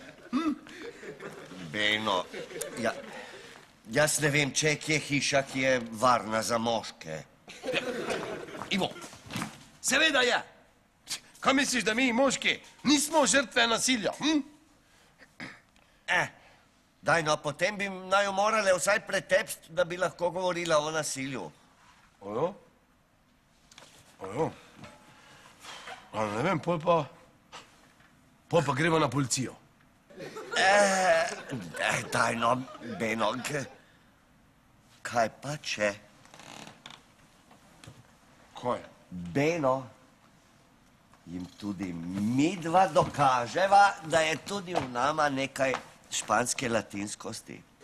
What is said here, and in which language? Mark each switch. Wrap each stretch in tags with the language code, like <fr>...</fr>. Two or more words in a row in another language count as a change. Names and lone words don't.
<sl>Beno, jaz ne vem, če je kje hiša, ki je varna za moške. Ivo, seveda je. Kaj misliš, da mi, moški, nismo žrtve nasilja? Daj, no, potem bi naju morale vsaj pretepst, da bi lahko govorila o nasilju. Ojo? Ojo? A ne vem, pol pa gremo na policijo. Daj, no, Beno, kaj pa če? Kaj? Beno, jim tudi midva dokaževa, da je tudi v nama nekaj španske latinskosti.</sl>